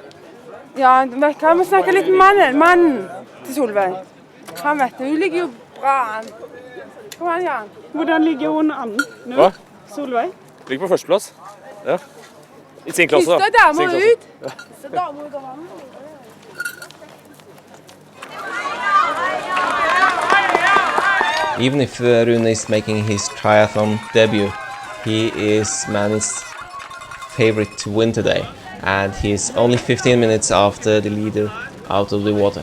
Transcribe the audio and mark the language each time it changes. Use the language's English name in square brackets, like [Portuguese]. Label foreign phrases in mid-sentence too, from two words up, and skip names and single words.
[Norwegian] Ja, kan vi snakke litt med mannen til Solveig? Han vet det, hun ligger jo bra an. Kom an, Jan. Hvordan ligger hun anden nu? Hva? Solveig? Ligger på førsteplass. Ja. I sin klasse, da. Første damer ut. Ja. Så damer ut av vannet. [English] Even if Rune is making his triathlon debut, he is Manny's favorite to win today, and he's only 15 minutes after the leader out of the water.